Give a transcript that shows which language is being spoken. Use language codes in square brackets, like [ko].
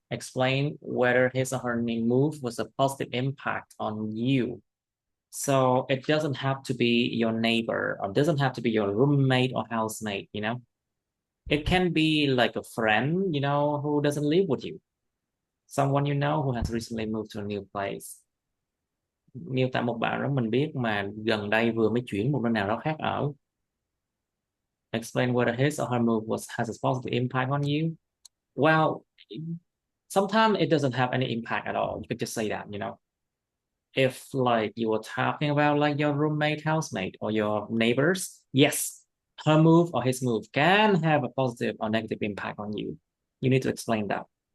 [en] Explain whether his or her new move was a positive impact on you. So it doesn't have to be your neighbor, or doesn't have to be your roommate or housemate, you know. It can be like a friend, you know, who doesn't live with you. Someone you know who has recently moved to a new place. [vi] Miêu tả một bạn đó mình biết mà gần đây vừa mới chuyển một nơi nào đó khác ở. [en] Explain whether his or her move has a positive impact on you. Well, sometimes it doesn't have any impact at all. You could just say that, you know. If like you were talking about like your roommate, housemate, or your neighbors, yes, her move or his move can have a positive or negative impact on you. You need to explain that.